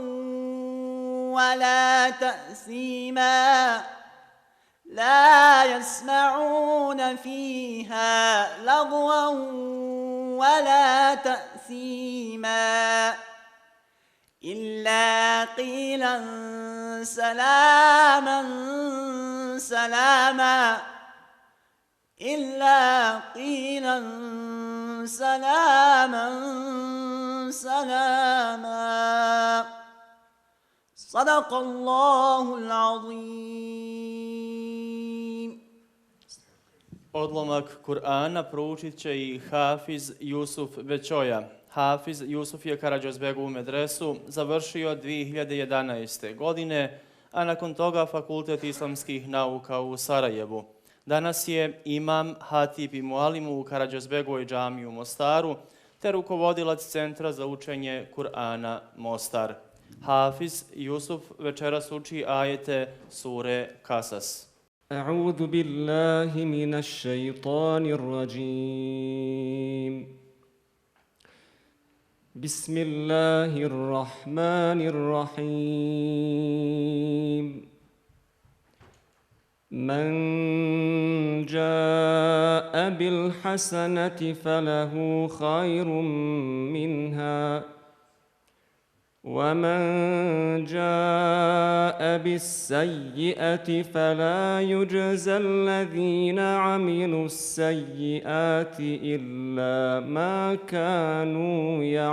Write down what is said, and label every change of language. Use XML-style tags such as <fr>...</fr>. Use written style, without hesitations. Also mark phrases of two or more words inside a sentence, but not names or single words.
<ar>ولا تأثيما لا يسمعون فيها لغوا ولا تأثيما إلا قيلا سلاما سلاما إلا قيلا سلاما سلاما صدق الله العظيم.</ar> <bs>Odlomak Kur'ana proučit će i Hafiz Jusuf Bećoja. Hafiz Jusuf je Karađozbegovu medresu završio 2011. godine, a nakon toga Fakultet islamskih nauka u Sarajevu. Danas je imam Hatib i Mualimu u Karađozbegovoj džamiji u Mostaru, te rukovodilac Centra za učenje Kur'ana Mostar. Hafiz Jusuf večeras uči ajete sure Kasas.</bs> <ar>أعوذ بالله من الشيطان الرجيم بسم الله الرحمن الرحيم من جاء بالحسنة فله خير منها ومن جاء بالسيئة فلا يجزى الذين عملوا السيئات إلا ما كانوا</ar>